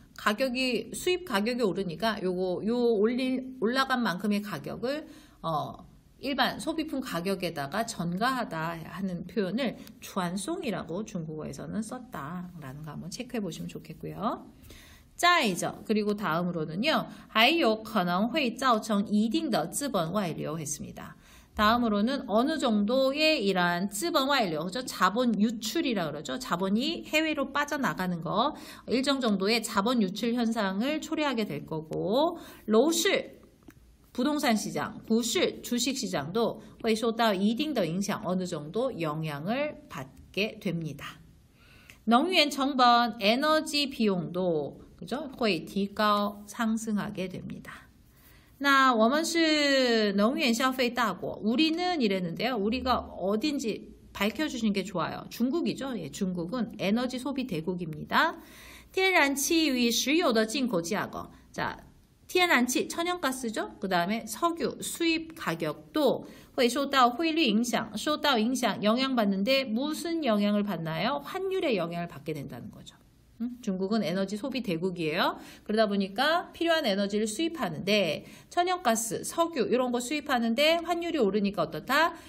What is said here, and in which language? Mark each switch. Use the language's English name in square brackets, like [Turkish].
[Korean] 가격이 수입 가격이 오르니까 올라간 만큼의 가격을 일반 소비품 가격에다가 전가하다 하는 표현을 주안송이라고 중국어에서는 썼다라는 거 한번 체크해 보시면 좋겠고요. [Chinese] 再者, [Korean] 그리고 다음으로는요. [Chinese] 还有可能会造成一定的资本外流 했습니다. [Korean] 다음으로는 어느 정도의 이러한资本外流, 그죠? 자본 유출이라 그러죠. 자본이 해외로 빠져나가는 거, 일정 정도의 자본 유출 현상을 초래하게 될 거고, 楼市 부동산 시장, 股市 주식 시장도 [Chinese] 会受到一定的影响, [Korean] 어느 정도 영향을 받게 됩니다. 能源成本, 에너지 비용도 그죠? [Chinese] 会提高 [Korean] 상승하게 됩니다. [Chinese] 那我们是能源消费大国. [Korean] 우리는 이랬는데요. 우리가 어딘지 밝혀주시는 게 좋아요. 중국이죠. 예, 중국은 에너지 소비 대국입니다. [Chinese] 天然气与石油的进口价格. [Korean] 자, 天然气 천연가스죠. 그 다음에 석유 수입 가격도 [Chinese] 会受到汇率影响, 受到影响 [Korean] 영향받는데 무슨 영향을 받나요? 환율의 영향을 받게 된다는 거죠. 중국은 에너지 소비 대국이에요. 그러다 보니까 필요한 에너지를 수입하는데 천연가스, 석유 이런 거 수입하는데 환율이 오르니까 어떻다?